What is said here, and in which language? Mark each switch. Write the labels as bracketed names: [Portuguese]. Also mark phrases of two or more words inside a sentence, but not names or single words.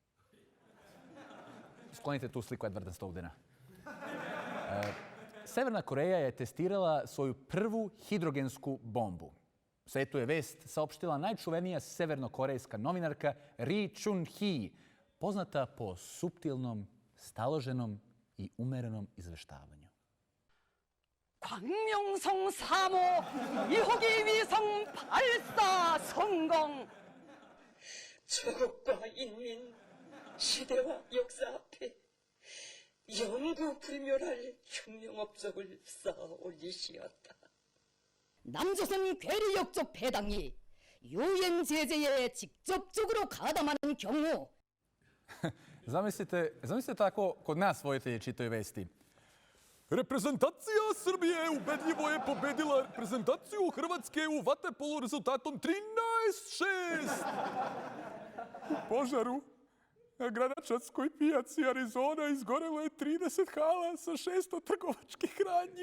[Serbian] Sklonite tu sliku Edwarda Snowdena. Severna Koreja je testirala svoju prvu hidrogensku bombu. Svetu je vest saopštila najčuvenija severnokorejska novinarka Ri Chun-hee, poznata po suptilnom, staloženom i umerenom izveštavanju. [Korean] 광명성 3호 2호기 위성 발사 성공. 조국과 인민, 시대와 역사 앞에 영구 불멸할 혁명 업적을 쌓아 올리시었다. 남조선 괴리역적 배당이 유엔 제재에 직접적으로 가담하는 경우 [Serbian] Zamislite tako kod nas voditelji čitaju vesti. Reprezentacija Srbije ubedljivo je pobedila reprezentaciju Hrvatske u vatepolu rezultatom 13:6. U požaru na Gradačanskoj pijaci Arizona izgorelo je 30 hala sa 600 trgovačkih radnji.